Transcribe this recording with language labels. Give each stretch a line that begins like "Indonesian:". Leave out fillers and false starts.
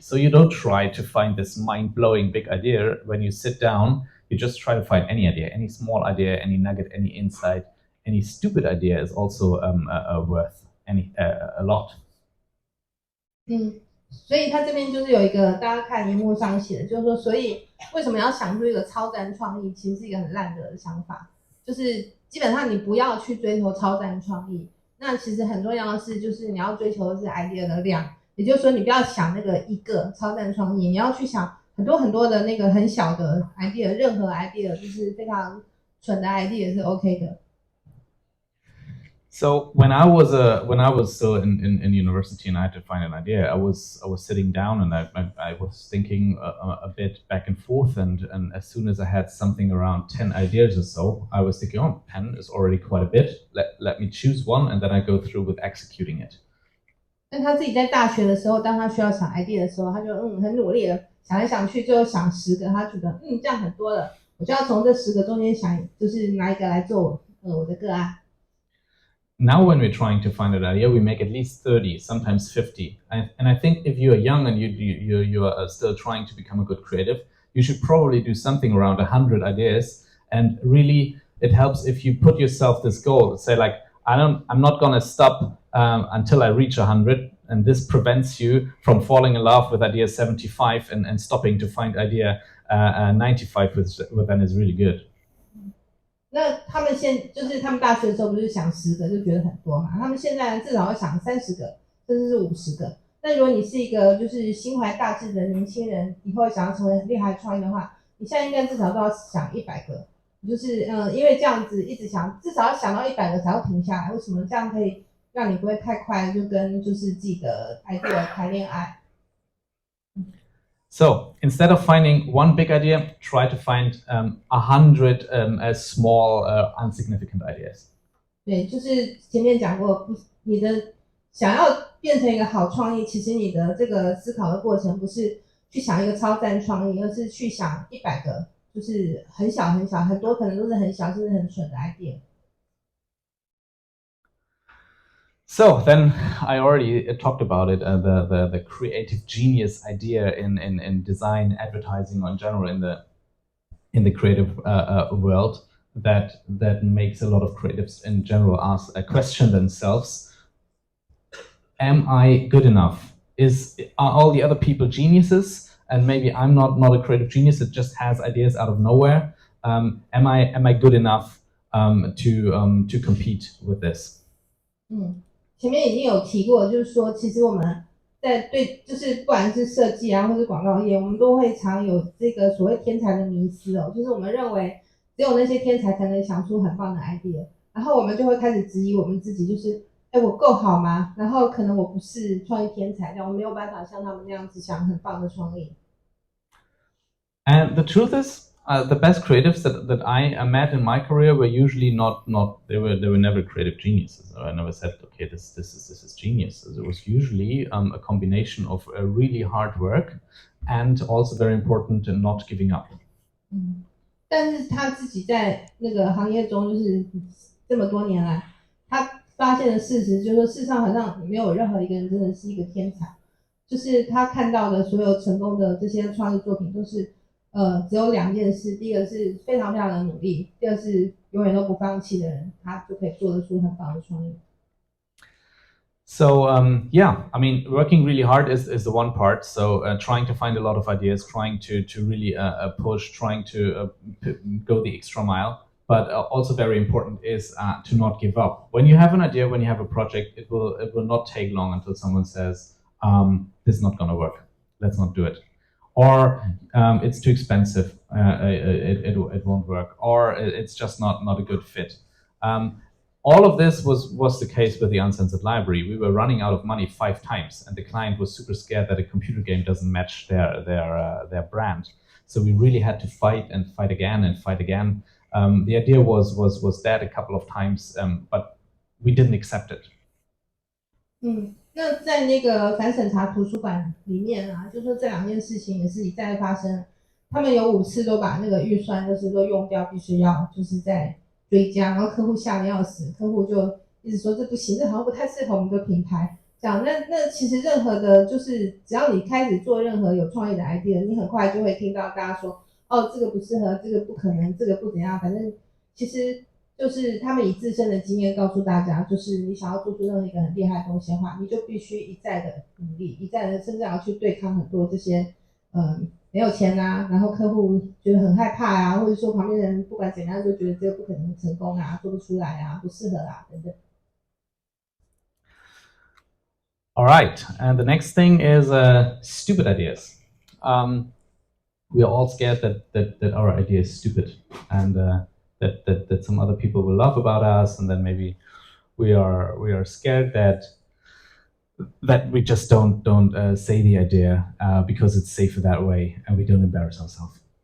English: So you don't try to find this mind-blowing big idea. When you sit down, you just try to find any idea, any small idea, any nugget, any insight, any stupid idea is also worth a lot.
Chinese: 所以他这边就是有一个大家看荧幕上写的，就是说，所以为什么要想出一个超赞创意，其实是一个很烂的想法。就是基本上你不要去追求超赞创意，那其实很重要的是，就是你要追求的是 idea 的量，也就是说，你不要想那个一个超赞创意，你要去想很多很多的那个很小的 idea， 任何 idea 就是非常蠢的 idea 是 OK 的。
English: So when I was still in university and I had to find an idea, I was sitting down and I was thinking a bit back and forth, and as soon as I had something around 10 ideas or so, I was thinking, oh, 10 is already quite a bit. Let me choose one, and then I go through with executing it.
Chinese: 但他自己在大学的时候，当他需要想 idea 的时候，他就很努力的想来想去，最后想10个，他觉得这样很多了，我就要从这10个中间想，就是拿一个来做我的个案。
English: Now when we're trying to find an idea, we make at least 30, sometimes 50. And I think if you are young and you are still trying to become a good creative, you should probably do something around 100 ideas. And really, it helps if you put yourself this goal. Say like, I'm not going to stop until I reach 100. And this prevents you from falling in love with idea 75 and stopping to find idea 95, which then is really good.
Chinese: 那他们就是他们大学的时候不是想10个就觉得很多嘛？他们现在至少要想30个，甚至是50个。那如果你是一个就是心怀大志的年轻人，以后想要成为很厉害的创意的话，你现在应该至少都要想100个。就是因为这样子一直想，至少要想到100个才要停下来。为什么这样可以让你不会太快就跟就是自己的 idea 谈恋爱？
English: So instead of finding one big idea, try to find 100 as small, insignificant ideas.
Chinese: 对，就是前面讲过，你的想要变成一个好创意，其实你的这个思考的过程不是去想一个超赞创意，而是去想100个就是很小很小，很多可能都是很小甚至很蠢的 idea。
English: So then I already talked about it, the creative genius idea in design, advertising, or in general in the creative world that makes a lot of creatives in general ask question themselves: am I good enough? Are all the other people geniuses, and maybe I'm not a creative genius that just has ideas out of nowhere? Am I good enough to compete with this?
Chinese: 前面已经有提过，就是说，其实我们在对，就是不管是设计啊，或是广告业，我们都会常有这个所谓天才的迷思哦，就是我们认为只有那些天才才能想出很棒的 idea，然后我们就会开始质疑我们自己，就是我够好吗？然后可能我不是创意天才，但我没有办法像他们那样子想很棒的创意。
English: And the truth is, the best creatives that I met in my career were usually not they were never creative geniuses. I never said, okay, this is genius. It was usually a combination of really hard work and also very important not giving up.
Chinese: 但是他自己在那个行业中，就是这么多年来，他发现的事实就是说，世上好像没有任何一个人真的是一个天才，就是他看到的所有成功的这些创意作品都是。只有2件事，第一个是非常非常的努力，第二是永远都不放弃的人，他就可以做得出很棒的创意。
English: So yeah, I mean, working really hard is the one part. So trying to find a lot of ideas, trying to really push, trying to go the extra mile. But also very important is to not give up. When you have an idea, when you have a project, it will not take long until someone says, "This is not going to work. Let's not do it." Or it's too expensive, it won't work, or it's just not a good fit. All of this was the case with the Uncensored Library. We were running out of money 5 times, and the client was super scared that a computer game doesn't match their brand. So we really had to fight and fight again and fight again. The idea was dead a couple of times, but we didn't accept it.
Chinese: 那在那个反审查图书馆里面啊，就说这2件事情也是一再发生，他们有5次都把那个预算就是都用掉，必须要就是在追加，然后客户吓得要死，客户就一直说这不行，这好像不太适合我们的品牌。这样，那其实任何的，就是只要你开始做任何有创意的 idea， 你很快就会听到大家说，哦，这个不适合，这个不可能，这个不怎样，反正其实。就是他们以自身的经验告诉大家，就是你想要做出任何一个很厉害的东西的话，你就必须一再的努力，一再的甚至要去对抗很多这些没有钱啊，然后客户觉得很害怕啊，或者说旁边人不管怎样就觉得这个不可能成功啊，做不出来啊，不适合啊等等。
English: All right, and the next thing is stupid ideas. We are all scared that our idea is stupid, and that some other people will laugh about us, and then maybe we are scared that we just don't say the idea because it's safer that way, and we don't embarrass ourselves.